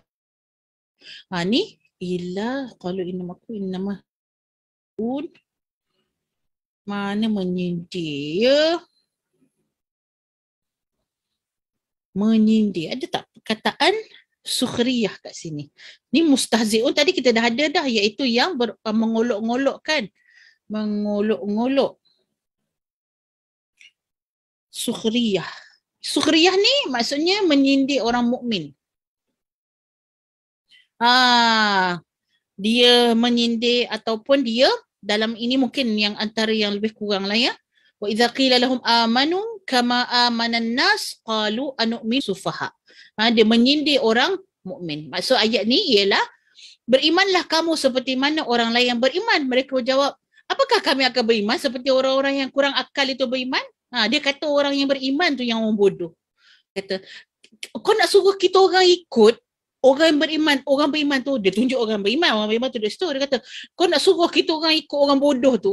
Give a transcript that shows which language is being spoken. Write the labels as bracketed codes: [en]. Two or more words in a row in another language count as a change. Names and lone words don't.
[ms] Ni [ar] إلا قالوا إنما [ms] mana menyindir? Menyindir. Ada tak perkataan sukhriyah kat sini? Ni mustahzi'un tadi kita dah ada dah, iaitu yang mengolok-ngolokkan. Mengolok-ngolok. Sukhriyah. Sukhriyah ni maksudnya menyindir orang mukmin. Dia menyindir ataupun dia dalam ini mungkin yang antara yang lebih kurang lah ya. [ar] وإذا قيل لهم آمنوا كما آمن الناس قالوا أنؤمن السفهاء. [ms] Dia menyindir orang mukmin. Maksud ayat ni ialah berimanlah kamu seperti mana orang lain yang beriman. Mereka jawab, apakah kami akan beriman seperti orang-orang yang kurang akal itu beriman? Dia kata orang yang beriman tu yang orang bodoh. Kata, kau nak suruh kita orang ikut orang beriman tu, dia tunjuk orang beriman tu di situ, dia kata, kau nak suruh kita orang ikut orang bodoh tu.